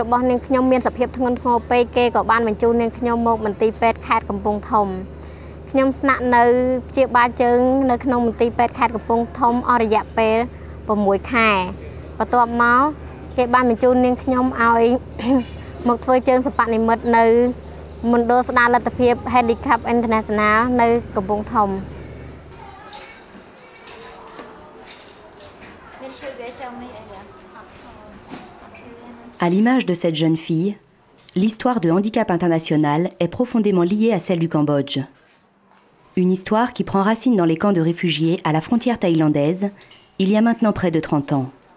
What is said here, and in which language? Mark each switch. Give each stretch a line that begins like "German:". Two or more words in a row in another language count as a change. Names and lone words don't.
Khmer: របស់នាងខ្ញុំមានសភាពធ្ងន់ធ្ងរពេកគេក៏បានបញ្ជូននាងខ្ញុំមកមន្ទីរពេទ្យខេត្តកំពង់ធំខ្ញុំស្នាក់នៅព្យាបាលជើងនៅក្នុងមន្ទីរពេទ្យខេត្តកំពង់ធំអស់រយៈពេល 6 ខែបន្ទាប់មកគេបានបញ្ជូននាងខ្ញុំឲ្យមកធ្វើជើងសិប្បនិម្មិតនៅមណ្ឌលស្ដារលទ្ធភាព Handicap International នៅកំពង់ធំ
French: À l'image de cette jeune fille, l'histoire de Handicap International est profondément liée à celle du Cambodge. Une histoire qui prend racine dans les camps de réfugiés à la frontière thaïlandaise, il y a maintenant près de 30 ans.